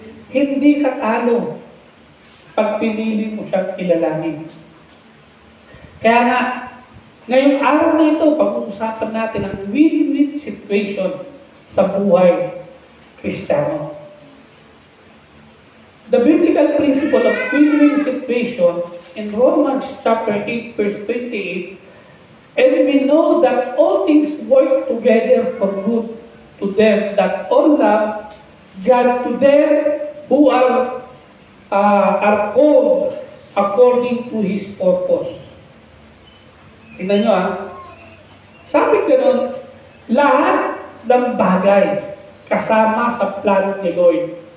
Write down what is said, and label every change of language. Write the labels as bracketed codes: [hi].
[tl] Hindi ka talo pag pinili mo siyang kilalanin. Kaya nga, ngayong araw na ito, pag-uusapan natin ang win-win situation sa buhay Kristiyano. [en] The biblical principle of win-win situation in Romans chapter 8, verse 28, and we know that all things work together for good to them that all love God, to them who are called according to His purpose. [tl] Tingnan nyo sabi gano'n, lahat ng bagay kasama sa plano ni Lloyd.